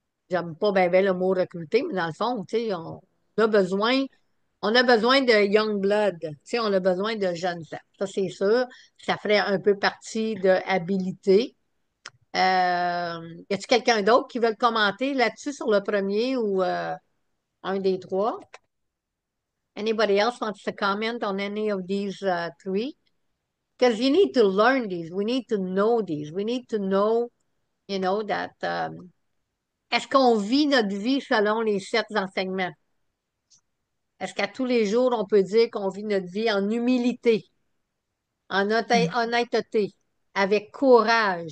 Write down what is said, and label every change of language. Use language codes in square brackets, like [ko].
[fr] J'aime pas bien le mot recruter, mais dans le fond, tu sais, a besoin, on a besoin de [en] young blood. [fr] Tu sais, on a besoin de jeunes gens. Ça, c'est sûr. Ça ferait un peu partie de habilité. Y a-t-il quelqu'un d'autre qui veut le commenter là-dessus sur le premier ou un des trois? [en] Anybody else wants to comment on any of these three? Because you need to learn these. We need to know these. We need to know, that [fr] est-ce qu'on vit notre vie selon les sept enseignements? Est-ce qu'à tous les jours, on peut dire qu'on vit notre vie en humilité, en honnêteté, avec courage?